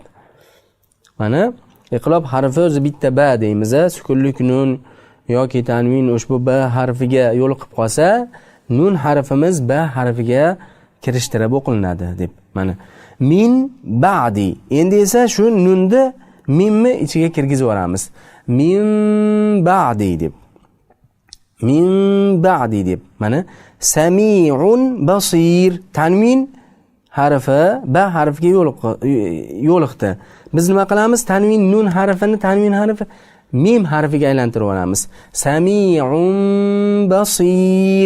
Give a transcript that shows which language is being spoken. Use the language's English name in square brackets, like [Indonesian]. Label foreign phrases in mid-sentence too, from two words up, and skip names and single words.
[Uzbek] Mana iqlob harfi o'zi bitta ba deymiz. Sukunlik nun yoki tanvin ushbu ba harfiga yo'liqib qolsa, nun harfimiz ba harfiga kirishtirib o'qilinadi deb. [Arabic] Mana من بعد. [Uzbek] Endi esa shu nunni mimni ichiga kirgizib yuboramiz. [Arabic] من بعد deb. من بعد deb. Mana سميع بصير. [Uzbek] Tanvin harfi ba harfiga yo'liqdi. Biz nima qilamiz? Tanvin nun harfini tanvin harfi mim harfiga aylantirib olamiz. [Arabic] سميع بصير.